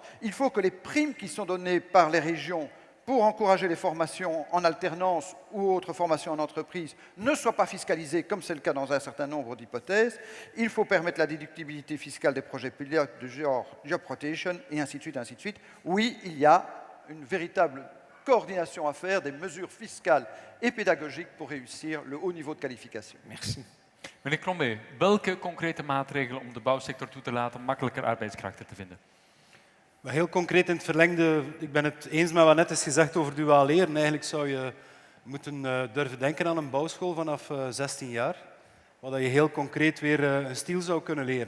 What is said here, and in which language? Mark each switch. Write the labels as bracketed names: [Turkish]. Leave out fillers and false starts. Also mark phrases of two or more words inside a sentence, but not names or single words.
[French] Il faut que les primes qui sont données par les régions pour encourager les formations en alternance ou autres formations en entreprise ne soient pas fiscalisées, comme c'est le cas dans un certain nombre d'hypothèses. Il faut permettre la déductibilité fiscale des projets pilotes de genre [English] job rotation, [French] et ainsi de suite, ainsi de suite. Oui, il y a une véritable coordination à faire des mesures fiscales et pédagogiques pour réussir le haut niveau de qualification. Merci. [Dutch] Meneer Krombe, welke concrete maatregelen om de bouwsector toe te laten makkelijker arbeidskrachten te vinden? Maar heel concreet in het verlengde, ik ben het eens met wat net is gezegd over duaal leren. Eigenlijk zou je moeten durven denken aan een bouwschool vanaf 16 jaar, waar je heel concreet weer een stiel zou kunnen leren.